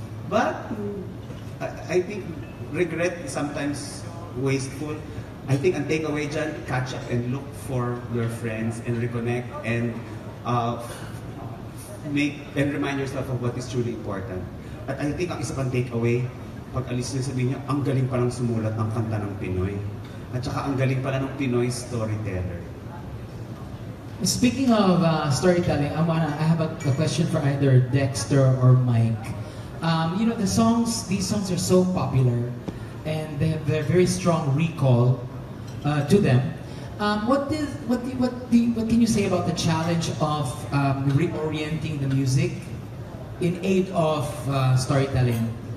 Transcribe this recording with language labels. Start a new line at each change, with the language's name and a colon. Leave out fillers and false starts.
English: But I think regret is sometimes wasteful. I think ang takeaway dyan, catch up and look for your friends and reconnect and make and remind yourself of what is truly important.
Filipino: At I think ang isa pang takeaway, pag alis nyo sabihin nyo, ang galing palang sumulat ng kanta ng Pinoy. At saka ang galing pala ng Pinoy storyteller.
English: Speaking of storytelling, I have a question for either Dexter or Mike. These songs are so popular, and they have a very strong recall to them. What can you say about the challenge of reorienting the music in aid of storytelling?